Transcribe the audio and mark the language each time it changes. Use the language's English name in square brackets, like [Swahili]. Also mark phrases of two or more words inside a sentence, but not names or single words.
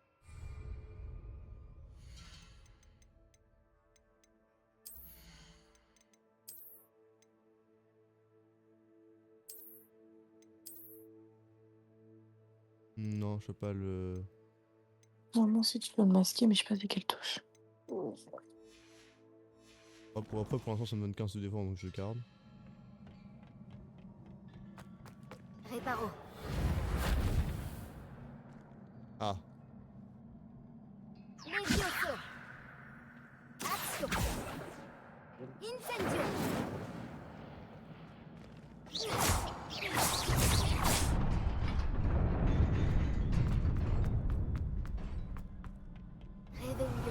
[French] Non, je sais pas le... Normalement, si tu peux le masquer, mais je sais pas c'est quelle touche. Ah, pour l'instant, ça me donne 15 de défense, donc je le garde. Réparo. Ah. Levioso. Action. Incendio. Réveillon.